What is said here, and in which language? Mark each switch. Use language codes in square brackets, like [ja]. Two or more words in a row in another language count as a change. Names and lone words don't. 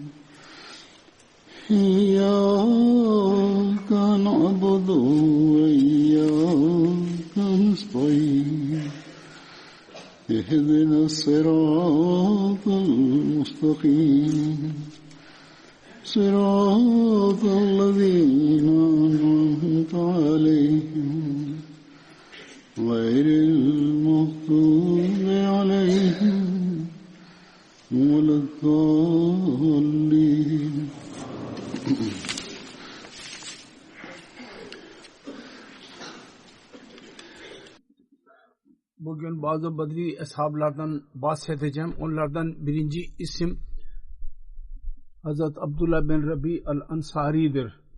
[ar] إياك نعبد وإياك نستعين اهدنا الصراط المستقيم صراط الذين أنعمت عليهم غير المغضوب عليهم ولا الضالين. [tr] Bugün bazı Badri eshablardan bahsedeceğim. Onlardan birinci isim Hazret Abdullah bin Rabi al-Ansari'dir.